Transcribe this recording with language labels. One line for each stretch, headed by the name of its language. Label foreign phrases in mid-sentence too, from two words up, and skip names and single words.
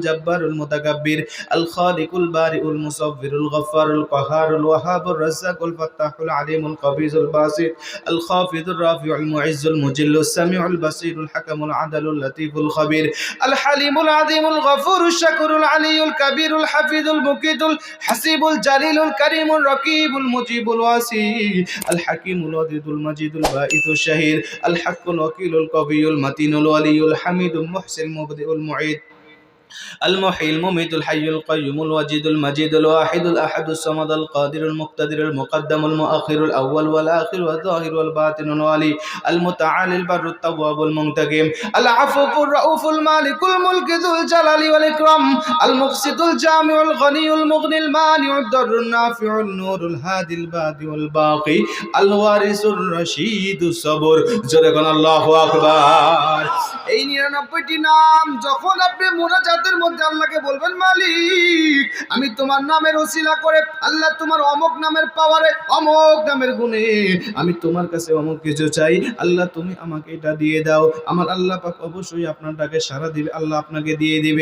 Arabic: الجبار المتكبر الخالق البارئ المصور الغفار القهار الوهاب الرزاق الفتاح العليم القابض الباسط الخافض الرافع المعز المذل السميع البصير الحكم العدل اللطيف الخبير الحليم العظيم الغفور الشكور العلي الكبير الحفيظ المقيت الحسيب الجليل الكريم الرقيب المجيب الواسع الحكيم الودود المجيد الباعث الشهيد الحق الوكيل القوي المتين الولي الحميد المحصي المبدئ المعيد المحيي المميت الحي القيوم الواجد المجيد الواحد الأحد الصمد القادر المقتدر المقدم المؤخر الأول والآخر والظاهر والباطن الوالي المتعالي البر التواب المنتقم العفو الرؤوف المالك الملك ذو الجلال والإكرام المقسط الجامع الغني المغني المانع الضر النافع النور الهادي البادي والباقي الوارث الرشيد الصبر جركن الله أكبر।
Bangla: এই 99টি নাম যখন আপনি মুনাজাতের মধ্যে আল্লাহকে বলবেন, মালিক আমি তোমার নামের ওসিলা করে, আল্লাহ তোমার অমুক নামের পাওয়ারে, অমুক নামের গুণে আমি তোমার কাছে অমুক কিছু চাই, আল্লাহ তুমি আমাকে এটা দিয়ে দাও, আমার আল্লাহ পাক অবশ্যই আপনার ডাকে সাড়া দিবে, আল্লাহ আপনাকে দিয়ে দিবে।